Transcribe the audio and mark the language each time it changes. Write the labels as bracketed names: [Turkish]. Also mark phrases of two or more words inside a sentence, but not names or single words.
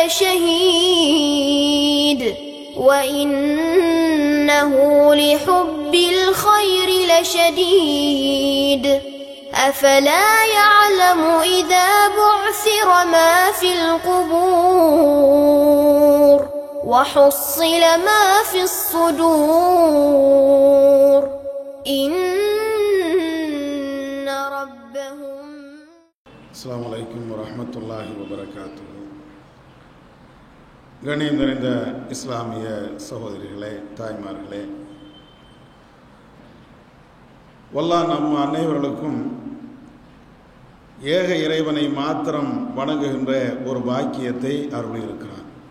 [Arabic] لشهيد وإنه لحب الخير لشديد أفلا يعلم إذا بعثر ما في القبور وحصل ما في الصدور إن ربهم. السلام عليكم ورحمة الله وبركاته. [Tamil] கண்ணியம் நிறைந்த இஸ்லாமிய சகோதரிகளே, தாய்மார்களே, வல்லாஹ் நம் அனைவர்களுக்கும் ஏக இறைவனை மாத்திரம் வணங்குகின்ற ஒரு பாக்கியத்தை அருளியிருக்கிறார்.